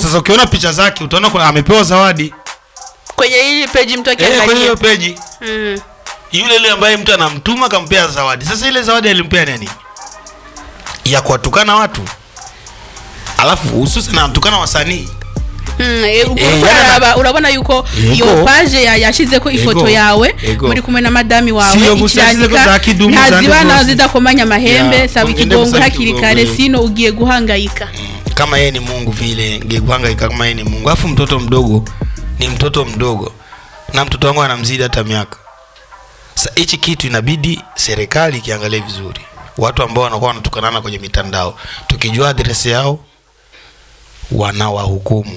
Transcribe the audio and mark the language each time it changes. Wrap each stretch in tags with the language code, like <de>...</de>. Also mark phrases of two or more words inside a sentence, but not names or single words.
<sw>Sasa ukiona picha zake utaona kuna amepewa zawadi. Kwenye ile page mtu akiangalia. Kwenye hiyo page. Yule ambaye mtu anamtuma kampea zawadi. Sasa ile zawadi alimpea nini? Ya kuwatukana watu. Alafu hususan anatukana wasanii.</sw> <rn>urabona yuko iyo page yashize ko ifoto yawe muri kumwe na madami wawe ikirandika ntazibana zidakomanya amahembe saba ikigongo hakiri kare sino ugiye guhangayika</rn> <sw>kama yeye ni Mungu vile</sw> <rn>ngiye guhangayika</rn> <sw>kama yeye ni Mungu afu mtoto mdogo ni mtoto mdogo na mtoto wangu anamzidi hata miaka. Sasa hichi kitu inabidi serikali kiangalie vizuri. Watu ambao wanakuwa wanatukanana kwenye mitandao tukijua address yao wanawahukumu.</sw>